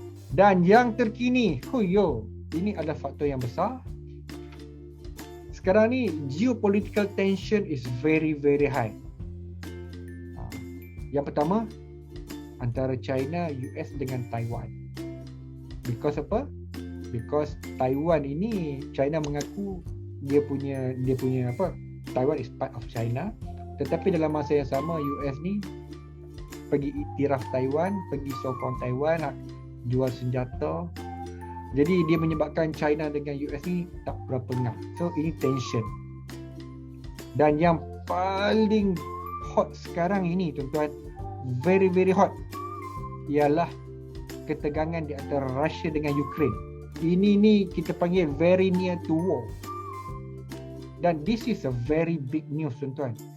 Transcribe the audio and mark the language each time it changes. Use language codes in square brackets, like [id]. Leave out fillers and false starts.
[ms] Dan yang terkini, ini adalah faktor yang besar. Sekarang ni [en] geopolitical tension is very high. [ms] Yang pertama, antara China, US dengan Taiwan. Because apa? Because Taiwan ini China mengaku dia punya apa? [en] Taiwan is part of China. [ms] Tetapi dalam masa yang sama US ni pergi iktiraf Taiwan, pergi sokong Taiwan, jual senjata. Jadi dia menyebabkan China dengan US ni tak berapa ngam. So ini tension. Dan yang paling hot sekarang ini tuan-tuan, [en] very hot, [ms] ialah ketegangan di antara Russia dengan Ukraine. Ini ni kita panggil [en] very near to war. Dan this is a very big news tuan-tuan.